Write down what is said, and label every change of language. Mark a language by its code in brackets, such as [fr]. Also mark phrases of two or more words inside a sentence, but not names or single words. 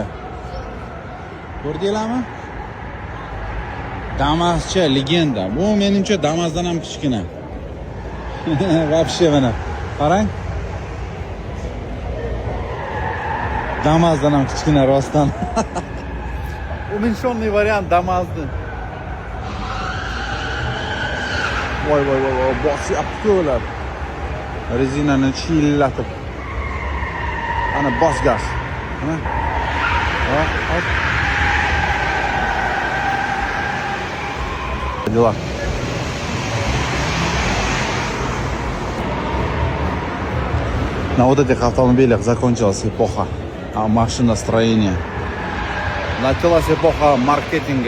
[uz] Ko'rdinglarmi? Damascha legenda. Bu menimcha Damasdan ham kichkina. Вообще mana. Qarang. Damasdan ham kichkina rostdan. [ru] Уменьшенный вариант Damas'ni. [uz] Voy, bosyapti ular. Rezinani chillatib. Ana bos gaz. Mana. Hop. [ru] Дела. На вот этих автомобилях закончилась эпоха машиностроения. Началась эпоха маркетинга.